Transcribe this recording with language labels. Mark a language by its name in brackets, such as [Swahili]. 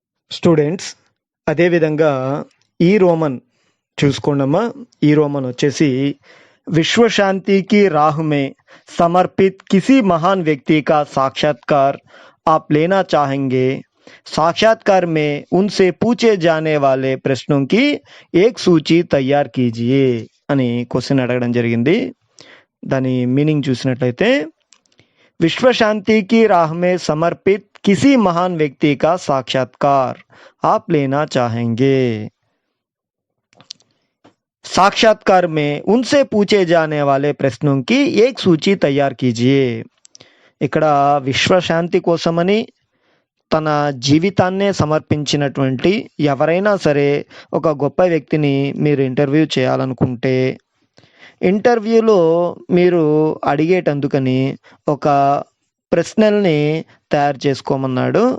[Telugu] Students అదేవిధంగా ఈ Roman చూసుకోండమ్మా. ఈ రోమన్ వచ్చేసి [Hindi] विश्व शांति की राह में समर्पित किसी महान व्यक्ति का साक्षात्कार आप लेना चाहेंगे. साक्षात्कार में उनसे पूछे जाने वाले प्रश्नों की एक सूची तैयार कीजिए [Telugu] అని క్వశ్చన్ అడగడం జరిగింది. దాని మీనింగ్ చూసినట్లయితే [Hindi] विश्व शांति की राह में समर्पित किसी महान व्यक्ति का साक्षात्कार आप लेना चाहेंगे. साक्षात्कार में उनसे पूछे जाने वाले प्रश्नों की एक सूची तैयार कीजिए. [Telugu] ఇక్కడ విశ్వశాంతి కోసమని తన జీవితాన్నే సమర్పించినటువంటి ఎవరైనా సరే ఒక గొప్ప వ్యక్తిని మీరు ఇంటర్వ్యూ చేయాలనుకుంటే ఇంటర్వ్యూలో మీరు అడిగేటందుకని ఒక ప్రశ్నల్ని తయారు చేసుకోమన్నాడు.